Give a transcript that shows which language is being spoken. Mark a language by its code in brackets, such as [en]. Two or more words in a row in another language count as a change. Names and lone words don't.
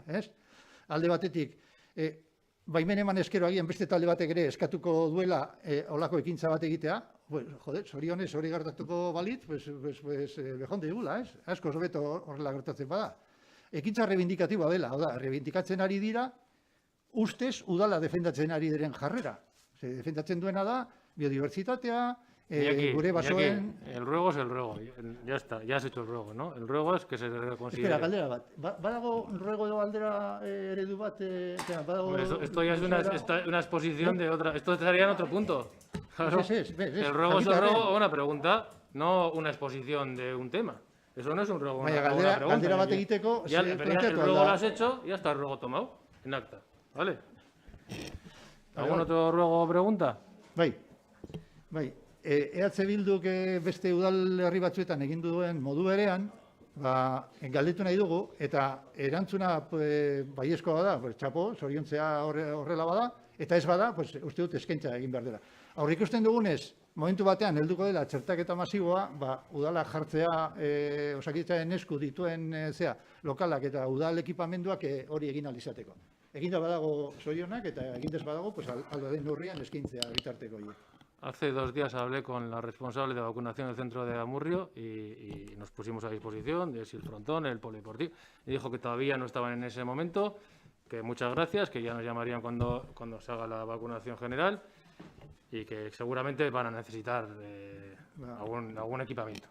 [eu] Alde batetik, baimen eman eskero agian beste talde batek ere eskatuko duela olako ekintza bat egitea, zorionez hori gertatuko balit, bejonde digula, asko hobeto horrela gertatzen bada. Ekintza rebindikatiboa dela, rebindikatzen ari dira, ustez udala defendatzen ari diren jarrera. Defendatzen duena da, biodiversitatea, gure basoen... [es] El ruego es el ruego, ya está, ya has hecho el ruego, ¿no? El ruego es que se reconsidere. Espera, [eu] galdera bat, badago ruego edo galdera eredu bat, [es] esto ya es una exposición de otra, esto estaría en otro punto. Claro. El ruego es el ruego, una pregunta, no una exposición de un tema. Eso no es un ruego, una pregunta. [eu] Galdera bat egiteko... [es] El ruego lo has hecho, ya está el ruego tomado, en acta, ¿vale? ¿Algún otro ruego o pregunta? [eu] Bai, EH Bilduk beste udalerri batzuetan egin duen modu berean, galdetu nahi dugu, eta erantzuna baiezkoa bada, txapo, zoriontzea horrela bada, eta ez bada, uste dut eskaintza egin behar dela. Aurrik ikusten dugunez, momentu batean helduko dela txertaketa masiboa, udala jartzea Osakidetzaren esku dituen lokalak eta udal ekipamenduak hori egin ahal izateko. Eginda badago zorionak eta egindez badago, aldo den neurrian eskaintzea bitarteko horiek. [es] Hace 2 días hablé con la responsable de vacunación del centro de Amurrio y nos pusimos a disposición de el frontón, el polideportivo, y dijo que todavía no estaban en ese momento, que muchas gracias, que ya nos llamarían cuando se haga la vacunación general y que seguramente van a necesitar algún equipamiento.